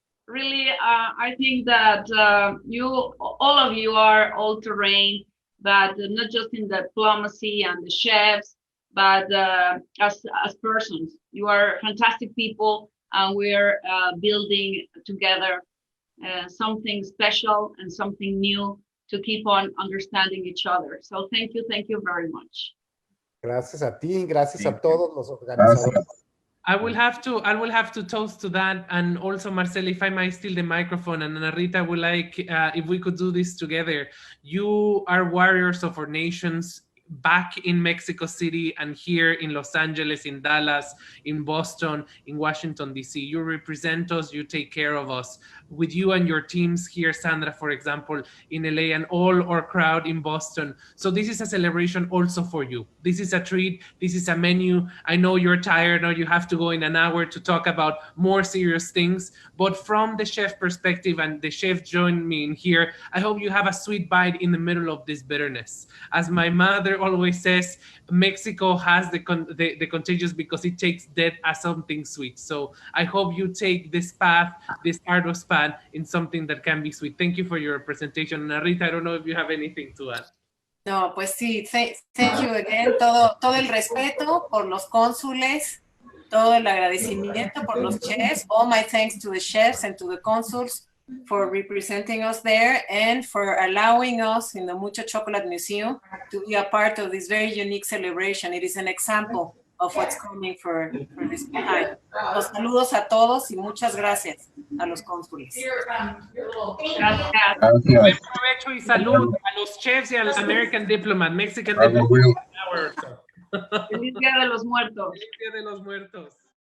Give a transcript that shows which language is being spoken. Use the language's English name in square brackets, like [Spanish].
[English] Really, I think that all of you are all-terrain, but not just in the diplomacy and the chefs, but as persons. You are fantastic people, and we're building together something special and something new to keep on understanding each other. So thank you very much. [Spanish] Gracias a ti, gracias a todos los organizadores. [English] I will have to toast to that, and also Marcela, if I might steal the microphone, and Rita would like if we could do this together. You are warriors of our nations, back in Mexico City and here in Los Angeles, in Dallas, in Boston, in Washington, D.C. You represent us, you take care of us. With you and your teams here, Sandra, for example, in LA, and all our crowd in Boston. So this is a celebration also for you. This is a treat, this is a menu. I know you're tired, now you have to go in an hour to talk about more serious things, but from the chef perspective, and the chef joined me in here, I hope you have a sweet bite in the middle of this bitterness. As my mother always says, Mexico has the contagious because it takes death as something sweet. So I hope you take this path, this arduous path, in something that can be sweet. Thank you for your presentation. Rita, I don't know if you have anything to add. [Spanish] No, pues sí, [English] thank you again. [Spanish] Todo el respeto por los cónsules, todo el agradecimiento por los chefs. [English] All my thanks to the chefs and to the consuls for representing us there and for allowing us in the Mucho Chocolate Museum to be a part of this very unique celebration. It is an example of what's coming for this time. [Spanish] Los saludos a todos y muchas gracias a los cónsules. Gracias. Buen provecho y salud a los chefs y al [English] American Diplomat, Mexican Diplomat. [Spanish] Feliz Día de los Muertos. Feliz Día de los Muertos.